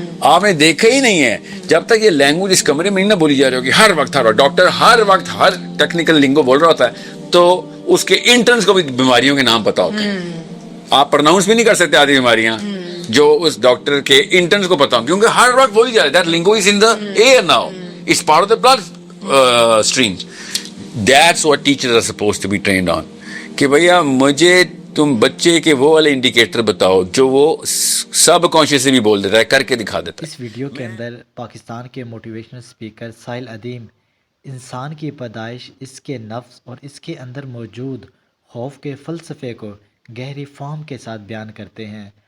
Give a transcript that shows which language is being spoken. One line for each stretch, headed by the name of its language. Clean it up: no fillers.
Urdu: آپ نے دیکھا ہی نہیں ہے جب تک یہ لینگویج اس کمرے میں نہیں نہ بولی جا رہی ہوگی. ہر وقت ڈاکٹر ہر وقت ہر ٹیکنیکل لنگو بول رہا ہوتا ہے، تو اس کے انٹرنس کو بھی بیماریوں کے نام پتا ہوتے ہیں. آپ پرناؤنس بھی نہیں کر سکتے آدھی بیماریاں جو اس ڈاکٹر کے انٹرنس کو پتا ہوں، کیونکہ ہر وقت بولی جا رہی ہے.
English: That lingo is in the air now, it's part of the bloodstream. That's what teachers are supposed to be trained on,
Urdu: کہ بھیا مجھے تم بچے کے وہ والے انڈیکیٹر بتاؤ جو وہ سب کانشیس سے بھی بول دیتا ہے، کر کے دکھا دیتا ہے. اس ویڈیو کے اندر پاکستان کے موٹیویشنل اسپیکر ساحل ادیم انسان کی پیدائش، اس کے نفس اور اس کے اندر موجود خوف کے فلسفے کو گہری فہم کے ساتھ بیان کرتے ہیں.